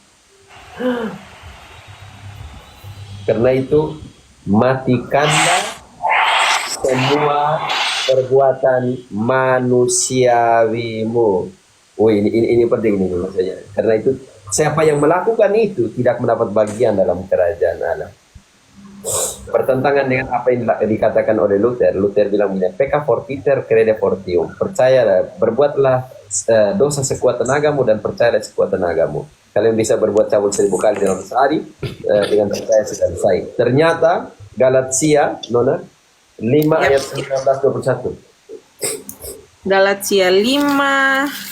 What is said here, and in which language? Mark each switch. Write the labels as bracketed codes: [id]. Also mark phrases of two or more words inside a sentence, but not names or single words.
[id] Karena itu matikanlah semua perbuatan manusiawimu. Oh, ini penting nih maksudnya. Karena itu siapa yang melakukan itu tidak mendapat bagian dalam kerajaan Allah. Bertentangan dengan apa yang dikatakan oleh Luther. Luther bilang begini, [la] pecca fortiter crede fortium. [id] Percayalah, berbuatlah dosa sekuat tenagamu dan percayalah sekuat tenagamu. Kalian bisa berbuat cabul 1000 kali dalam sehari, dengan percaya sudah selesai. Ternyata Galatia 5 ayat 19-21. Galatia 5:19.